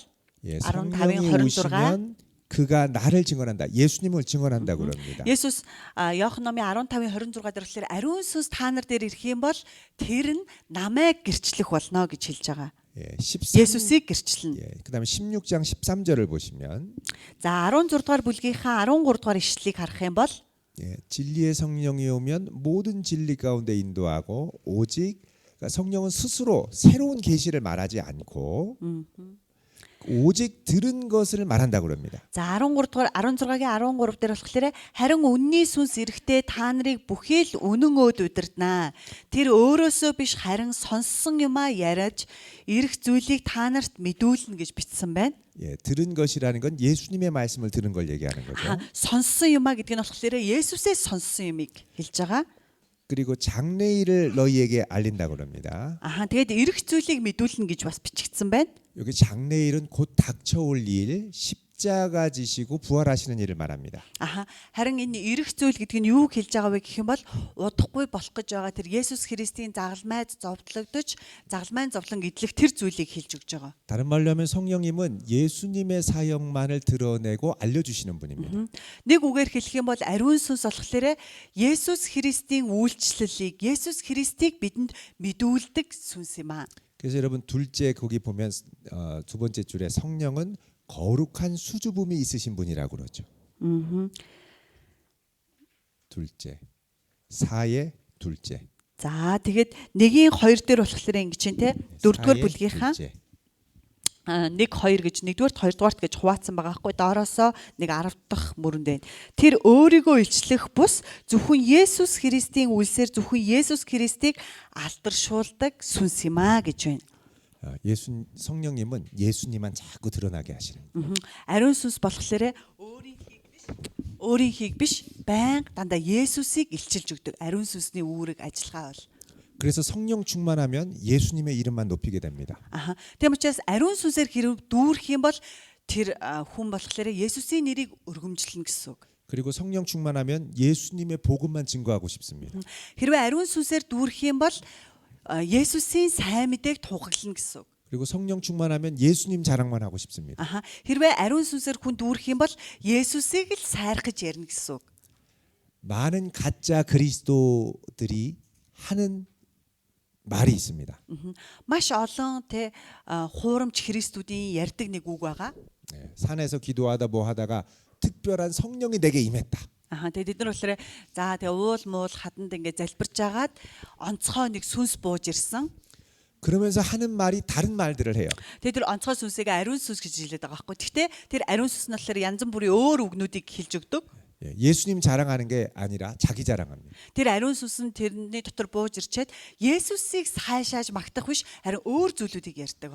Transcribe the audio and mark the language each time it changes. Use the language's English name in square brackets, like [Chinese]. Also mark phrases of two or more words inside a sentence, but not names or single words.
[Korean] 예, [Mongolian] 15-ийн [Korean] 성령이 26. 오시면 그가 나를 증언한다. 예수님을 증언한다고 그럽니다. [Mongolian] Есүс Иохан номын 15-ийн 26 дээр болохоор ариун сүнс та нар дээр ирэх юм бол тэр нь намайг гэрчлэх болно гэж хэлж байгаа. [Korean] 예, 13. [Mongolian] Есүсийг гэрчлэнэ. [Korean] 예, 그다음에 16장 13절을 보시면 [Mongolian] За 16-р бүлгийнхаа 13-р ишлэлийг харах юм бол [Korean] 예, 진리의 성령이 오면 모든 진리 가운데 인도하고 오직 그러니까 성령은 스스로 새로운 계시를 말하지 않고 오직 들은 것을 말한다고 그럽니다. [Mongolian] за 16-р 16-гийн 13 дээр болохоор харин үнний сүнс ирэхдээ та нарыг бүхий л үнэн өөд удирднаа. Тэр өөрөөсөө биш харин сонссон юмаа яриаж ирэх зүйлийг та нарт мэдүүлнэ гэж бичсэн байна. [Korean] 예, 들은 것이라는 건 예수님의 말씀을 들은 걸 얘기하는 거죠. [Mongolian] Сонссон юмаа гэдэг нь болохоор Есүсээс сонссон юмыг хэлж байгаа. [Korean] 그리고 장래일을 너희에게 알린다고 그럽니다. [Mongolian] Аха тэгээд ирэх зүйлийг мэдүүлнэ гэж бас бичигдсэн байна. [Korean] 여기 장래일은 곧 닥쳐올 일, 십자가 지시고 부활하시는 일을 말합니다. [Mongolian] Аха. Харин энэ эрэх зүйл гэдэг нь юу хэлж байгаа вэ гэх юм бол удахгүй болох гэж байгаа тэр Есүс Христийн загалмайд загалмайн зовлон идэх тэр зүйлийг хэлж өгж байгаа. [Korean] 다른 말로 하면 성령님은 예수님의 사역만을 드러내고 알려주시는 분입니다. [Mongolian] Нэг үгээр хэлэх юм бол ариун сүнс болохоор Есүс Христийн үйлчлэлийг Есүс Христийг бидэнд мэдүүлдэг сүнс юм аа. [Korean] 그래서 여러분 둘째 거기 보면 두 번째 줄에 성령은 거룩한 수줍음이 있으신 분이라고 그러죠. 둘째. 사의 둘째. [Mongolian] За тэгээд нэгийн 2 дээр болохоор ингэ чинь те 4-р [Korean] 사의 [Mongolian] бүлгийнхаа [Korean] 둘째. [Mongolian] 1 2 гэж 1-р 2-р гэж хуваацсан байгаа хгүй доороосоо нэг 10 дахь мөрөнд байна. Тэр өөрийгөө илчлэх бус зөвхөн Есүс Христийн үлсээр зөвхөн Есүс Христийг алдаршуулдаг сүнс юм аа гэж байна. [Korean] 성령님은 예수님만 자꾸 드러나게 하시는. [Mongolian] Ариун сүнс болохоор өөрийнхийг биш байнга дандаа Есүсийг илчилж өгдөг. Ариун сүнсний үүрэг ажиллагаа бол. [Korean] 그래서 성령 충만하면 예수님의 이름만 높이게 됩니다. [Mongolian] Аха. Тийм учраас ариун сүнсээр хэрэг дүүрэх юм бол тэр хүн болохоор Есүсийн нэрийг өргөмжлөнө гэсэн үг. [Korean] 그리고 성령 충만하면 예수님의 복음만 증거하고 싶습니다. [Mongolian] Хэрвээ ариун сүнсээр дүүрэх юм бол Есүсийн сайн мэдээг тунхаглана гэсэн үг. [Korean] 그리고 성령 충만하면 예수님 자랑만 하고 싶습니다. [Mongolian] Аха. Хэрвээ ариун сүнсээр хүн дүүрэх юм бол Есүсийг л сайрхаж ярина гэсэн үг. [Korean] 많은 가짜 그리스도들이 하는 말이 있습니다. [Mongolian] Маш олон те хуурамч Христүүдийн ярьдаг нэг үг байгаа. [Korean] 산에서 기도하다 뭐 하다가 특별한 성령이 내게 임했다. [Mongolian] Аха. Тэгээд бид нар болохоор за тэгээ уул муул хаданд ингээ залбирч агаад онцгой нэг сүнс бууж ирсэн. [Korean] 그러면서 하는 말이 다른 말들을 해요. [Mongolian] Тэгээд тэр онцгой сүнсийг ариун сүнс гэж хэлээд байгаа байхгүй. Гэхдээ тэр ариун сүнс нь болохоор янз бүрийн өөр үгнүүдийг хэлж өгдөг. [Korean] 예수님 자랑하는 게 아니라 자기 자랑합니다. [Mongolian] Тэр ариун сүнс нь тэрний дотор бууж ирчээд Есүсийг сайшааж магтах биш харин өөр зүйлүүдийг ярьдаг ба.